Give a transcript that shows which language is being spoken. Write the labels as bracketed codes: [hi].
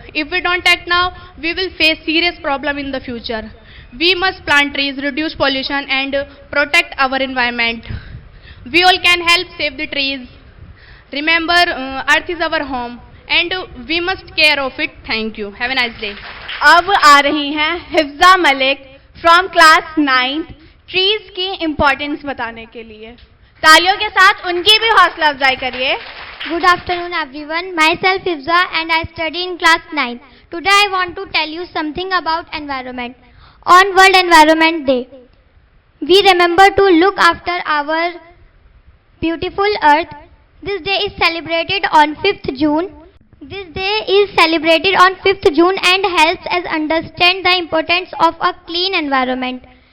[en] If we don't act now, we will face serious problem in the future. We must plant trees, reduce pollution, and protect our environment. We all can help save the trees. Remember, earth is our home, and we must care of it. Thank you. Have a nice day. [hi] अब आ रही हैं Hifza Malik from class 9th trees की importance बताने के लिए। तालियों के साथ उनकी भी हौसला अफजाई करिए। [en] Good afternoon everyone. Myself Hifza and I study in class 9. Today I want to tell you something about environment. On World Environment Day, we remember to look after our beautiful earth. This day is celebrated on 5th June. This day is celebrated on 5th June and helps us understand the importance of a clean environment.